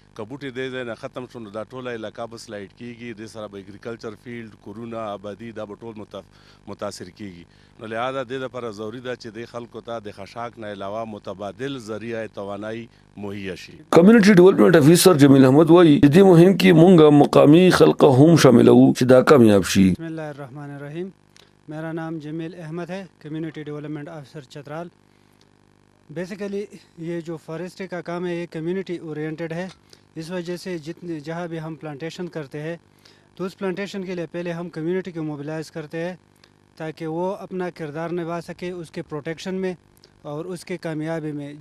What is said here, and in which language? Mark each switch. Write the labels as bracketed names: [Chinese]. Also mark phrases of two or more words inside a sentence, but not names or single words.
[Pashto] که بوټي دې ځای نه ختم شو نو دا ټوله علاقه به سلایډ کیږي، دې سره به اګریکلچر فیلډ، کورونه، آبادي دا به ټول متاثر کیږي. نو لہذا دې لپاره ضروري ده چې دې خلکو ته د خشاک نه علاوه متبادل ذریعه توانایي مهیا شي. [English] Community Development Officer [Pashto] جمیل احمد وایي چې دې مهم کې مونږ مقامی خلک هم شاملو چې دا کامیاب شي. [Arabic] بسم الله الرحمن الرحیم. [Urdu] میرا نام جمیل احمد ہے, [English] Community Development Officer [Urdu] चतराल. بیسکلی یہ جو فاریسٹری کا کام ہے یہ [English] community oriented [Urdu] ہے. اس وجہ سے جتنے جہاں بھی ہم پلانٹیشن کرتے ہیں تو اس پلانٹیشن کے لیے پہلے ہم کمیونٹی کو موبلائز کرتے ہیں تاکہ وہ اپنا کردار نبھا سکے اس کے پروٹیکشن میں اور اس کے کامیابی میں.